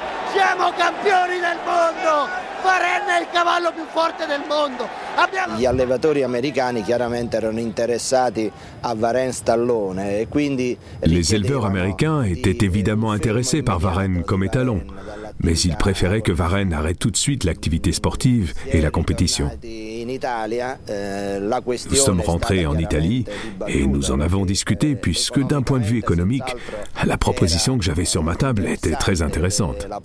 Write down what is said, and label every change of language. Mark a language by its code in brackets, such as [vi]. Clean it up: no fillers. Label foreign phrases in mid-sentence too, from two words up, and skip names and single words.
[it] Siamo campioni del mondo! Varenne è il cavallo più forte del mondo! Gli allevatori americani chiaramente erano interessati a Varenne Stallone et quindi [fr] les éleveurs américains étaient évidemment intéressés par Varenne comme étalon, mais ils préféraient que Varenne arrête tout de suite l'activité sportive et la compétition. Nous sommes rentrés en Italie et nous en avons discuté puisque d'un point de vue économique, la proposition que j'avais sur ma table était très intéressante.